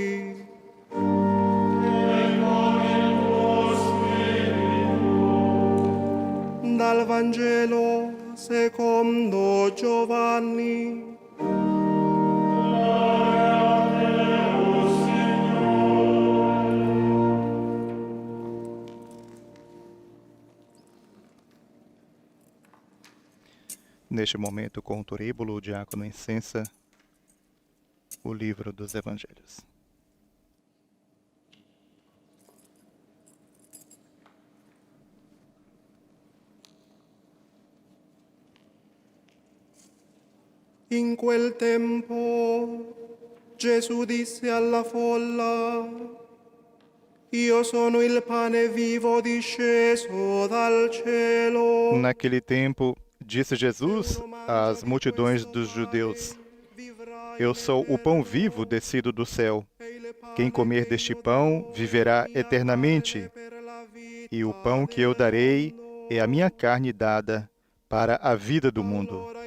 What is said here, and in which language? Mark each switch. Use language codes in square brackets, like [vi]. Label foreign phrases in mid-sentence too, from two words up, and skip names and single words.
[it] E con il tuo spirito. Dal Vangelo secondo Giovanni. Gloria a te, o Signore. [pt] Neste momento, com o turíbulo, o diácono incensa o livro dos evangelhos. [it] In quel tempo Gesù disse alla folla: Io sono il pane vivo disceso dal cielo. [pt] Naquele tempo, disse Jesus às multidões dos judeus: Eu sou o pão vivo descido do céu. Quem comer deste pão viverá eternamente. E o pão que eu darei é a minha carne dada para a vida do mundo.